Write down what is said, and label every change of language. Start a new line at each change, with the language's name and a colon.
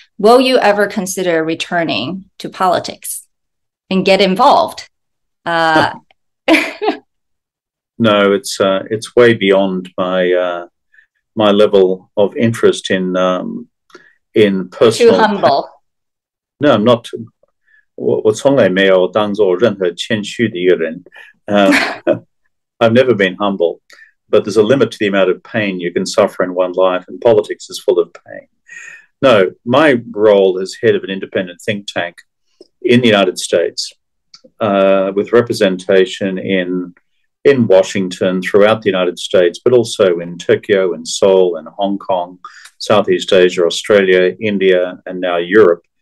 English: Will you ever consider returning to politics and get involved? No, it's way beyond my my level of interest in personal. Too humble. No, I'm not.
Chinese: 我从来没有当做任何谦虚的一个人。
English: I've never been humble, but there's a limit to the amount of pain you can suffer in one life, and politics is full of pain. No, my role as head of an independent think tank in the United States, with representation in Washington, throughout the United States, but also in Tokyo, in Seoul, in Hong Kong, Southeast Asia, Australia, India, and now Europe.